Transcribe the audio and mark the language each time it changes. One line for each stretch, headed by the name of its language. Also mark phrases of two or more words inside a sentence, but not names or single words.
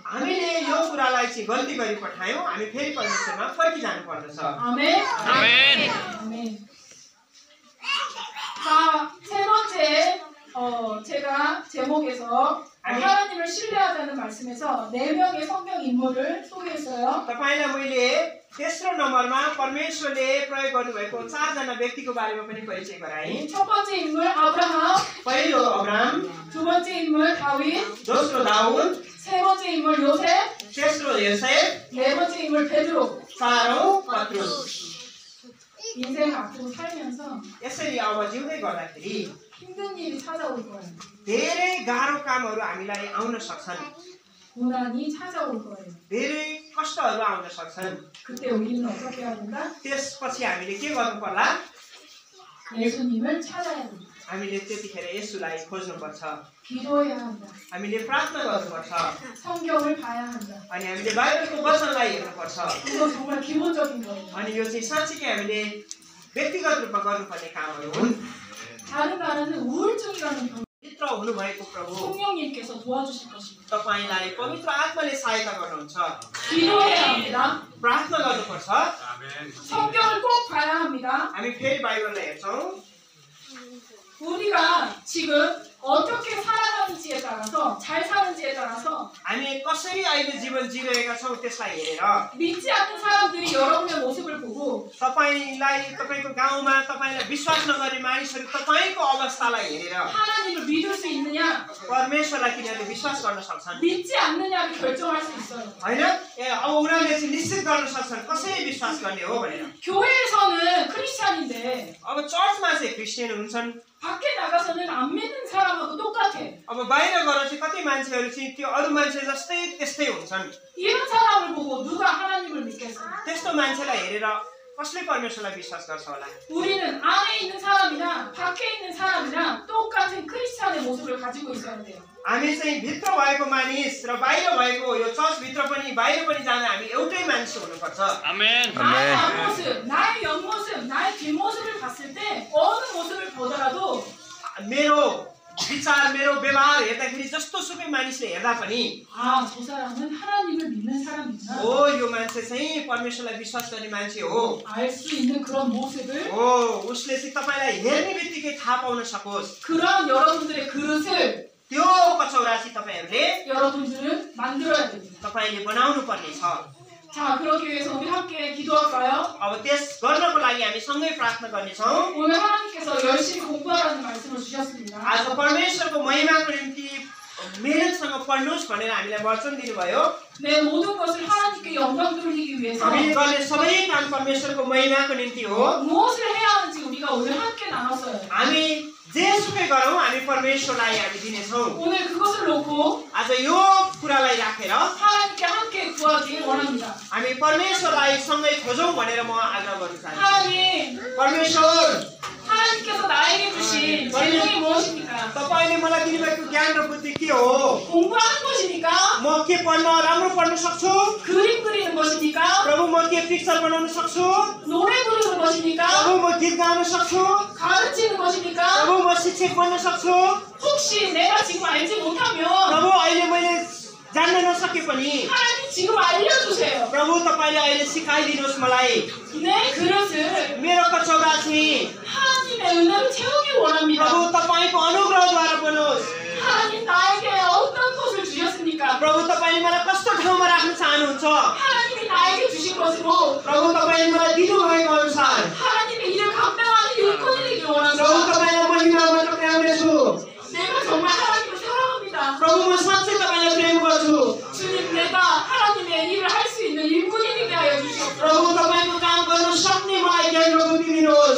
Nepali: हामीले यो कुरालाई चाहिँ गल्ती गरी पठायौँ हामी फेरि परमेश्वरमा फर्किजानु पर्दछ
Korean: 아멘. 아멘. 자, 세 번째 제가 제목에서 하나님을 신뢰하자는 말씀에서 4명의 성경 인물을 소개했어요.
Nepali: तपाईलाई मैले तेस्रो नम्बरमा परमेश्वरले प्रयोग गर्नुभएको 4 जना व्यक्तिको बारेमा पनि परिचय गराएँ
Korean: 첫 번째 인물 아브라함,
Nepali: पहिलो अब्राहम
Korean: 두 번째 인물 다윗,
Nepali: दोस्रो दाउद
Korean: 세 번째 인물 요셉,
Nepali: तेस्रो योसेफ
Korean: 네 번째 인물 베드로.
Nepali: चारौं पत्रुस
Korean: 인생 앞으로 살면서
Nepali: यसरी अब जिउँदै गर्दाखेरि
Korean: 힘든 일이 찾아올 거예요.
Nepali: धेरै गाह्रो कामहरू हामीलाई आउन सक्छन्
Korean: 고난이 찾아올 거예요.
Nepali: धेरै कष्टहरू आउन सक्छन्
Korean: 그때 우리는 어떻게 해야 된다?
Nepali: त्यसपछि हामीले के गर्नु पर्ला
Korean: 예수님을 찾아야 된다.
Nepali: हामीले त्यतिखेर येशूलाई खोज्नुपर्छ
Korean: 기도해야 한다.
Nepali: हामीले प्रार्थना गर्नुपर्छ
Korean: 성경을 봐야 한다.
Nepali: अनि हामीले बाइबलको वचनलाई हेर्नुपर्छ
Korean: 이거 정말 기본적인 거예요.
Nepali: अनि यो चाहिँ साँच्चै हामीले व्यक्तिगत रूपमा गर्नुपर्ने कामहरू हुन्
Korean: 다른 말은 우울증이라는 병
Nepali: भित्र हुनुभएको प्रभु
Korean: 성령님께서 도와주실 것입니다.
Nepali: तपाईलाई पवित्र आत्माले सहायता गर्नुहुन्छ
Korean: 기도해야 합니다.
Nepali: प्रार्थना गर्नुपर्छ
Korean: 성경을 꼭 봐야 합니다.
Nepali: हामी फेरि बाइबललाई हेर्छौँ
Korean: 우리가 지금 어떻게 살아가는지에 따라서 잘 사는지에 따라서
Nepali: हामी कसरी अहिले जीवन जिरहेका छौँ त्यसलाई हेरेर
Korean: 믿지 않는 사람들이 여러분의 모습을 보고
Nepali: तपाईलाई तपाईको गाउँमा तपाईलाई विश्वास नगर्ने मानिसहरू तपाईको अवस्थालाई हेरेर
Korean: 하나님을 믿을 수 있느냐
Nepali: परमेश्वरलाई तिनीहरूले विश्वास गर्न सक्छन्
Korean: 믿지 않느냐를 결정할 수 있어요.
Nepali: हैन अब उनीहरूले चाहिँ निश्चित गर्न सक्छन् कसरी विश्वास गर्ने हो भनेर
Korean: 교회에서는 크리스찬인데
Nepali: अब चर्चमा चाहिँ क्रिस्चियन हुन्छन्
Korean: 밖에 ना가서는 안 믿는 사람하고 똑같아.
Nepali: अब बाहिर गएर चाहिँ कति मान्छेहरू चाहिँ त्यो अरू मान्छे जस्तै त्यस्तै हुन्छन्
Korean: 이런 사람을 보고 누가 하나님을 믿겠어?
Nepali: त्यस्तो मान्छेलाई हेरेर कसले परमेश्वरलाई विश्वास गर्छ होला
Korean: 우리는 안에 있는 사람이나 밖에 있는 사람이나 똑같은 크리스찬의 모습을 가지고 있어야 돼요.
Nepali: हामी चाहिँ भित्र भएको मानिस र बाहिर भएको यो चर्च भित्र पनि बाहिर पनि जाँदा हामी एउटै मान्छे हुनुपर्छ
Korean: 나의 앞모습, 나의 옆모습, 나의 뒷모습을 봤을 때 어느 모습을 보더라도
Nepali: मेरो विचार मेरो व्यवहार हेर्दाखेरि जस्तो सुकै मानिसले हेर्दा पनि
Korean: 아, 저 사람은 하나님을 믿는 사람이구나.
Nepali: हो यो मान्छे चाहिँ परमेश्वरलाई विश्वास गर्ने मान्छे हो
Korean: 알 수 있는 그런 모습을
Nepali: हो उसले चाहिँ तपाईलाई हेर्ने बित्तिकै थाहा पाउन सकोस्
Korean: 그런 여러분들의 그릇을
Nepali: त्यो कचौरा चाहिँ तपाईहरूले
Korean: 여러분들은 만들어야 됩니다.
Nepali: तपाईले बनाउनु पर्ने छ
Korean: 자, 그러기 위해서 우리 함께 기도할까요?
Nepali: अब त्यस गर्नको लागि हामी सँगै प्रार्थना गर्नेछौँ
Korean: 오늘 하나님께서 열심히 공부하라는 말씀을 주셨습니다.
Nepali: आज परमेश्वरको महिमाको निम्ति मेहनतसँग पढ्नुहोस् भनेर हामीलाई वचन दिनुभयो
Korean: 내 모든 것을 하나님께 영광 돌리기 위해서
Nepali: हामीले गर्ने सबै काम परमेश्वरको महिमाको निम्ति हो
Korean: 무엇을 해야 하는지 우리가 오늘 함께 나눴어요.
Nepali: हामी जेसुकै गरौँ हामी परमेश्वरलाई हामी दिनेछौँ
Korean: 오늘 그것을 놓고
Nepali: आज यो कुरालाई राखेर
Korean: 하나님께 함께 구하길 원합니다.
Nepali: हामी परमेश्वरलाई सँगै खोजौँ भनेर म आग्रह गर्न चाहन्छु
Korean: 하나님,
Nepali: परमेश्वर
Korean: 하나님께서 나에게 주신 재능이 무엇입니까?
Nepali: तपाईले मलाई दिनुभएको ज्ञान र बुद्धि के हो
Korean: 공부하는 것입니까?
Nepali: म के पढ्न राम्रो पढ्न सक्छु
Korean: 그림 그리는 것입니까?
Nepali: प्रभु म के पिक्चर बनाउन सक्छु
Korean: 노래 부르는 것입니까?
Nepali: प्रभु म गीत गाउन सक्छु
Korean: 가르치는 것입니까?
Nepali: प्रभु म शिक्षक बन्न सक्छु
Korean: 혹시 내가 지금 알지 못하면
Nepali: प्रभु अहिले मैले जान्न नसके पनि
Korean: 하나님 지금 알려주세요.
Nepali: प्रभु तपाईले अहिले सिकाइदिनुहोस् मलाई
Korean: 내 그릇을
Nepali: मेरो कचौरा चाहिँ
Korean: 하나님의 은혜로 채우길 원합니다.
Nepali: प्रभु तपाईको अनुग्रहद्वारा बनोस्
Korean: 하나님 나에게 어떤 것을 주셨습니까?
Nepali: प्रभु तपाईले मलाई कस्तो ठाउँमा राख्न चाहनुहुन्छ
Korean: 하나님이 나에게 주신 것으로
Nepali: प्रभु तपाईले मलाई दिनुभएको अनुसार
Korean: 하나님의 일을 감당하는 일꾼이 되길
Nepali: प्रभु
Korean: 원합니다.
Nepali: तपाईलाई महिमामा टक्राउनेछु
Korean: 내가 정말 하나님을 사랑합니다.
Nepali: प्रभु म साँच्चै तपाईलाई प्रेम गर्छु
Korean: 주님, 내가 하나님의 일을 할 수 있는 일꾼이 되게 하여 주시옵소서.
Nepali: प्रभु तपाईको काम गर्न सक्ने मलाई ज्ञान र बुद्धि दिनुहोस्